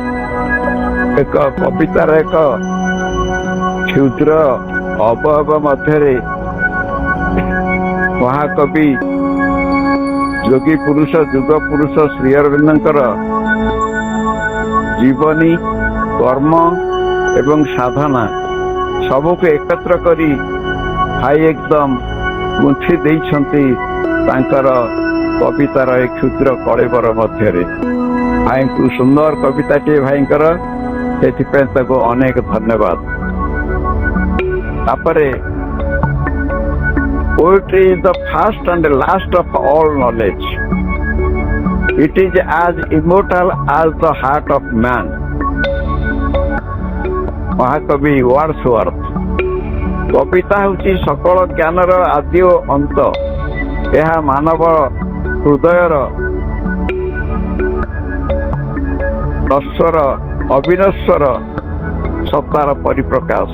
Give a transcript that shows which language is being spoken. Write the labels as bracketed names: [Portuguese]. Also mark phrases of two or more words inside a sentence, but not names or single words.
[Odia] ଏକ କବିତାର ଏକ କ୍ଷୁଦ୍ର ଅବୟବ ମଧ୍ୟରେ ମହାକବି ଯୋଗୀ ପୁରୁଷ ଯୁଗ ପୁରୁଷ ଶ୍ରୀ ଅରବିନ୍ଦଙ୍କର ଜୀବନୀ, କର୍ମ ଏବଂ ସାଧନା ସବୁକୁ ଏକତ୍ର କରି ଭାଇ ଏକଦମ ଗୁନ୍ଥି ଦେଇଛନ୍ତି ତାଙ୍କର କବିତାର ଏ କ୍ଷୁଦ୍ର କଳେବର ମଧ୍ୟରେ। ଭାଇଙ୍କୁ ସୁନ୍ଦର କବିତାଟିଏ ଭାଇଙ୍କର, ସେଥିପାଇଁ ତାକୁ ଅନେକ ଧନ୍ୟବାଦ। [English] ତାପରେ poetry is the first and the last of all knowledge. It is as immortal as the heart of man. [Odia] ମହାକବି ୱାର୍ଡସୱର୍ଥ। କବିତା ହେଉଛି ସକଳ ଜ୍ଞାନର ଆଦି ଓ ଅନ୍ତ। ଏହା ମାନବ ହୃଦୟର ନଶ୍ୱର ଅବିନଶ୍ୱର ସତ୍ତାର ପରିପ୍ରକାଶ।